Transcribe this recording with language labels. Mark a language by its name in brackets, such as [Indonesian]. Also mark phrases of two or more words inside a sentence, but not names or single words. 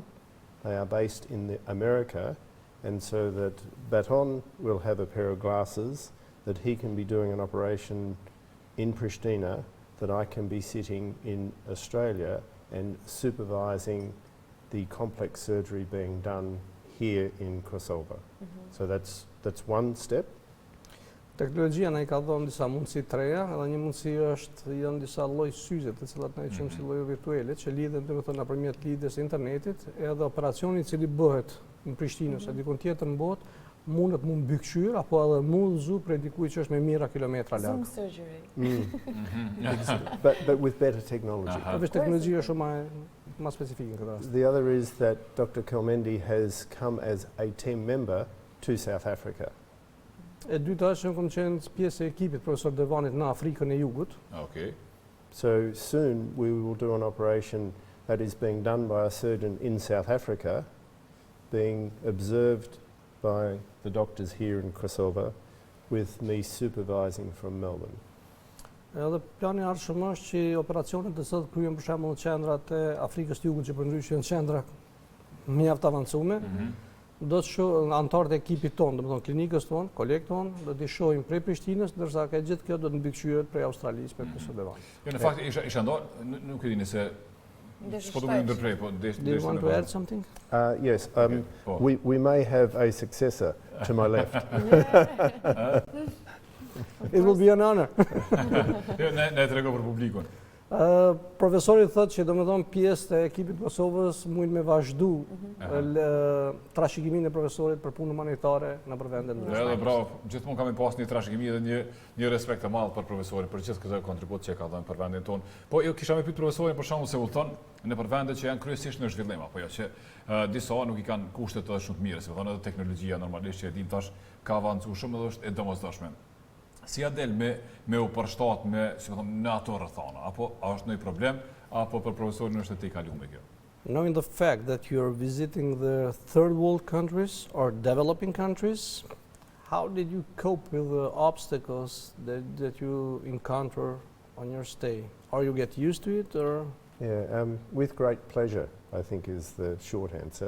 [English] They are based in America, and so that Baton will have a pair of glasses that he can be doing an operation in Pristina, that I can be sitting in Australia and supervising the complex surgery being done here in Kosovo. So that's one step. [Albanian] Teknologjia na I ka dhënë disa mundësi të reja, edhe një mundësi janë disa lloj syze, të cilat ne I quajmë si lloje virtuale, që lidhen domethënë nëpërmjet lidhjes së internetit, edhe operacioni I cili bëhet në Prishtinë ose diku tjetër në botë, mundet mu mbykëqyr apo edhe mu zu prej dikujt që është me mijëra kilometra larg. [English] Zoom surgery. But with better technology. [Albanian] Teknologjia shumë më specifike në këtë rast. [English] The other is that Dr. Kelmendi has come as a team member to South Africa. [Albanian] E dyta është që kam qenë pjesë e ekipit profesor Devanit në Afrikën e Jugut. [English] Okay. So soon we will do an operation that is being done by a surgeon in South Africa, being observed by the doctors here in Kosovo, with me supervising from Melbourne. [Albanian] Edhe plani I ardhshëm është që operacionet të cilat kryhen për shembull në qendrat e Afrikës të Jugut që përndryshe janë qendra mjaft avancume, do të shoh anëtarët e ekipit tonë, domethënë klinikës tonë, kolegët tonë, do t'i shohim prej Prishtinës, ndërsa ka gjithë kjo do të mbikëqyret prej Australisë me profesor Devan. Jo, në fakt isha nuk e dini se s'po do të ndërprej, po [English] Do you want to add something? Yes, we may have a successor to my left. It will be an honor. [Albanian] Jo, ne trego për publikun. Profesori thotë që domethënë pjesë të ekipit Kosovës mund me vazhdu trashëgiminë e profesorit për punë humanitare në vende ndryshme. Edhe bravo, gjithmonë kam pas një trashëgimi dhe një respekt të madh për profesorin, për gjithë këtë kontribut që ka dhënë për vendin tonë. Po jo kisha me pyet profesorin për shkakun se u thon në për vende që janë kryesisht në zhvillim, apo jo që disa nuk I kanë kushtet edhe shumë të mira, si thonë edhe teknologjia normalisht që e dim tash ka avancuar shumë dhe është e domosdoshme. Si ja del me u përshtat me, si thonë, në ato rrethana, apo a është ndonjë problem, apo për profesorin është e kaluar me kjo? [English] Knowing the fact that you're visiting the third world countries or developing countries, how did you cope with the obstacles that you encounter on your stay? Or you get used to it, or? Yeah, with great pleasure, I think is the short answer.